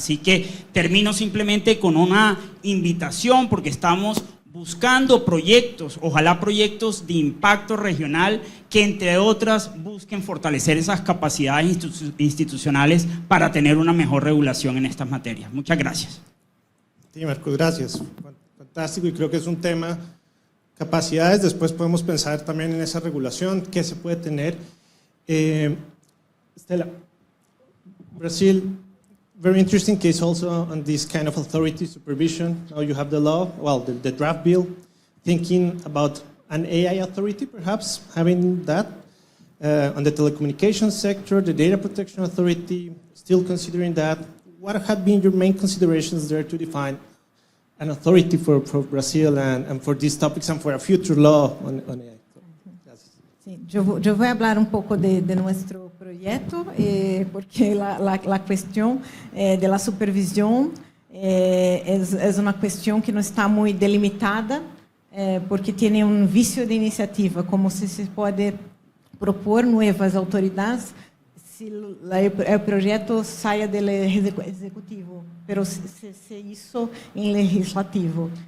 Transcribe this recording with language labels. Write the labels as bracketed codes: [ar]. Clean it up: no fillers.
[es] Así que termino simplemente con una invitación, porque estamos buscando proyectos, ojalá proyectos de impacto regional que, entre otras, busquen fortalecer esas capacidades institucionales para tener una mejor regulación en estas materias. Muchas gracias. Sí, Marcos, gracias. Fantástico, y creo que es un tema, capacidades, después podemos pensar también en esa regulación, qué se puede tener. [en] Stella, Brazil, very interesting case also on this kind of authority supervision. Now you have the law, well, the draft bill, thinking about an AI authority, perhaps having that on the telecommunications sector, the data protection authority, still considering that. What have been your main considerations there to define an authority for Brazil and for these topics and for a future law on AI? [es] Sí, yo voy a hablar un poco de nuestro proyecto, porque la cuestión de la supervisión es una cuestión que no está muy delimitada, porque tiene un vicio de iniciativa, como si se puede propor nuevas autoridades si el proyecto saia del ejecutivo, pero se hizo en legislativo.